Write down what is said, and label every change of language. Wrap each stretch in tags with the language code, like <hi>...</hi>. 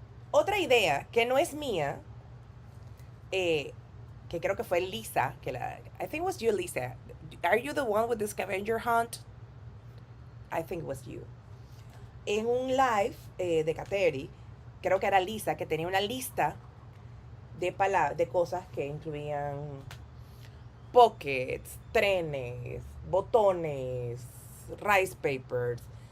<es>Otra idea que no es mía, que creo que fue Lisa,</es> <en>I think it was you,</en> <es>Lisa.</es> <en>Are you the one with the scavenger hunt? I think it was you.</en> <es>En un live de Cateri, creo que era Lisa, que tenía una lista de cosas que incluían pockets, trenes, botones, rice papers.</es>